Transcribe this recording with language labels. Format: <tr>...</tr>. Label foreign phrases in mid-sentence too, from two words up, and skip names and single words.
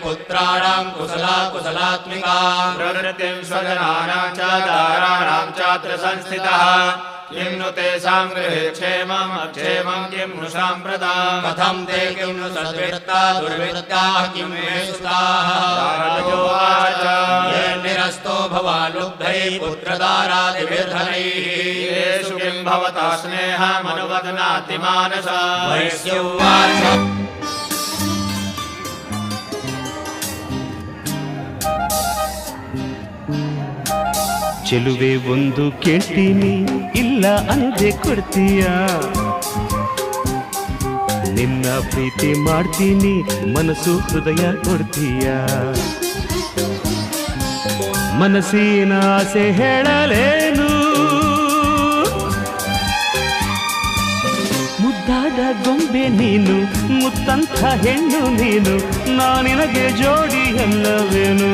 <sa>पुत्राणां कुशलात्मिकां प्रवृत्तिं स्वजनानां च दाराणां चात्र संस्थितः किं नु तेषां गृहे क्षेमम् अक्षेमं किं नु साम्प्रदाम् कथं ते किं नु सद्वृत्ता दुर्वृत्ताः किं मे सुताः राजोवाच ये निरस्तो भवान् लुब्धैः पुत्रदारादिभिर्धनैः येषु किं भवता स्नेहमनुवदनाति मानसा वैश्य उवाच</sa> <kn>ಚೆಲುವೆ ಒಂದು ಕೇಳ್ತೀನಿ ಇಲ್ಲ ಅನ್ನದೆ ಕೊಡ್ತೀಯ, ನಿನ್ನ ಪ್ರೀತಿ ಮಾಡ್ತೀನಿ ಮನಸ್ಸು ಹೃದಯ ಕೊಡ್ತೀಯ, ಮನಸ್ಸಿನ ಆಸೆ ಹೇಳಲೇನು, ಮುದ್ದಾದ ಗೊಂಬೆ ನೀನು ಮುತ್ತಂಥ ಹೆಣ್ಣು ನೀನು, ನಾನಿನಗೆ ಜೋಡಿ ಅಲ್ಲವೇನು.</kn>